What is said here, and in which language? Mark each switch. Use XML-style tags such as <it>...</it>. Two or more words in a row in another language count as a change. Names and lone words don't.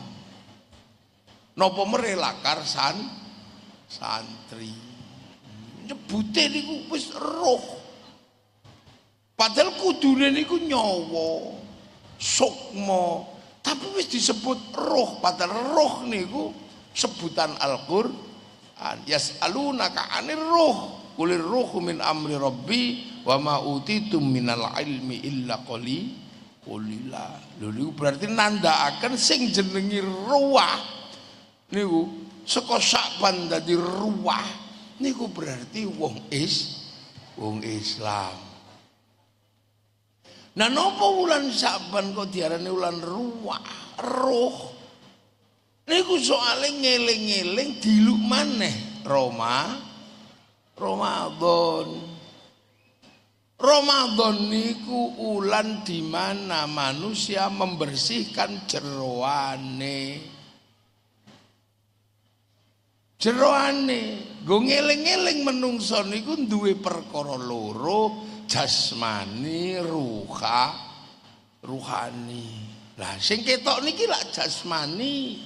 <jv>Napa merelakar santri. Nyebute niku wis roh. Padahal kudune niku nyawa, sukma, tapi wis disebut roh. Padahal roh niku sebutan Al-Qur'an.</jv> <ar>يسألونك عن الروح قل الروح من أمر ربي وما أوتيتم من العلم إلا قليلا.</ar> <jv>Lho niku berarti nandhakaken sing jenengi ruwah niku saka Syaban dadi ruwah niku berarti wong Islam. Nah napa wulan Syaban kok diarani wulan ruwah, roh? Niku soale ngeling-eling diluk maneh Ramadan. Ramadan niku ulan</jv> <id>di mana manusia membersihkan</id> <jv>jeroane. Go ngeling-eling menungso niku duwe perkara loro, jasmani, ruhani. Lah sing ketok niki lak jasmani.</jv>